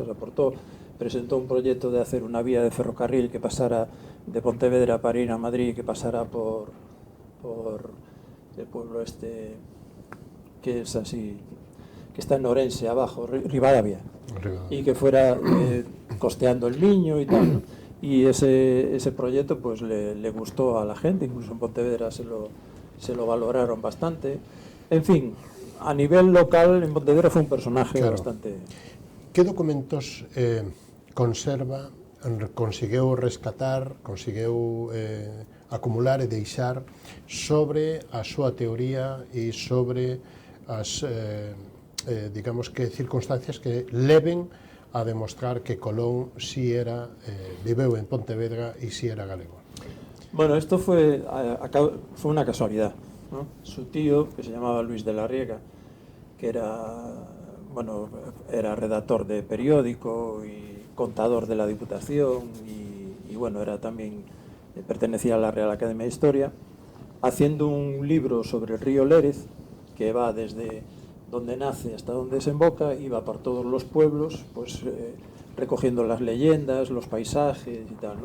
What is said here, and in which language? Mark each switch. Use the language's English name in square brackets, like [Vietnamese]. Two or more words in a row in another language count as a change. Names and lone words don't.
[Spanish] Presentó un proyecto de hacer una vía de ferrocarril que pasara de Pontevedra para ir a Madrid, que pasara por el pueblo que es así, que está en Orense abajo, Rivadavia, y que fuera costeando el Miño y tal, ¿no? Y ese proyecto pues le gustó a la gente, incluso en Pontevedra se lo valoraron bastante. En fin, a nivel local en Pontevedra fue un personaje bastante... [Galician] Que documentos conserva, conseguiu rescatar, conseguiu acumular e deixar sobre a súa teoría e sobre as digamos que circunstancias que leven a demostrar que Colón sí era, viveu en Pontevedra e sí era galego? [Spanish] Bueno, esto fue una casualidad, ¿no? Su tío, que se llamaba Luis de la Riega, que era redactor de periódico y contador de la Diputación y bueno, pertenecía a la Real Academia de Historia, haciendo un libro sobre el río Lérez, que va desde donde nace hasta donde desemboca, iba por todos los pueblos, pues recogiendo las leyendas, los paisajes y tal, ¿no?